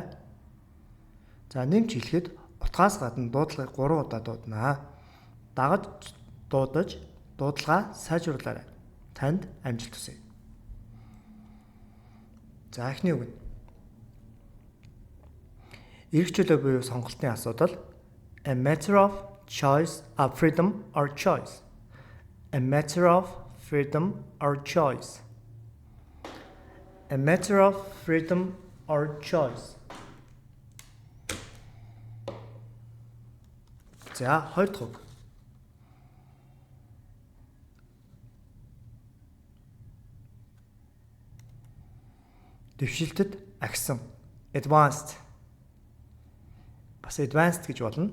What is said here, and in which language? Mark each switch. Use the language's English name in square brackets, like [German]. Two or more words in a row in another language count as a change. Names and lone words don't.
[Mongolian] За нэмж хэлэхэд утгаас гадна дуудлагыг 3 удаа дуудана. Дагаж дуудаж дуудлагаа сайжруулаарай. Танд амжилт хүсье. За эхний үг нь эрх чөлөө буюу сонголтын асуудал [English] a matter of choice, freedom or choice. A matter of freedom or choice. A matter of freedom or choice. [Mongolian] За, хоёр дахь үг. Дэвшилтэд агсан. Advanced. Бас advanced гэж болно.